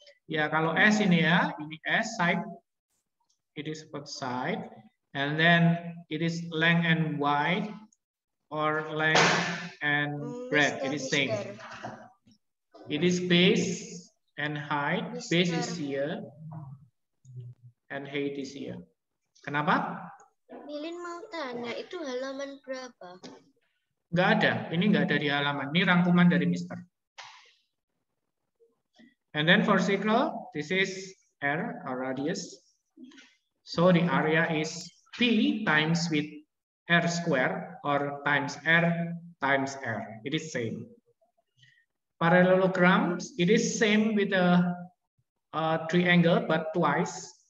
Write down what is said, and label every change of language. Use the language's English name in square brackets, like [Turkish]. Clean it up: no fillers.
[Indonesian] Ya, kalau S ini ya, ini S, side. [English] It is about side. And then it is length and wide, or length and breadth. It is same. It is base and height. Base is here, and height is here. [Indonesian] Kenapa? Milin mau tanya, itu halaman berapa? Nggak ada. Ini nggak ada di halaman. Ini rangkuman dari Mister. [English] And then for circle, this is R, or radius. So the area is P times with R square, or times R times R. It is same. Parallelograms, it is same with a triangle, but twice.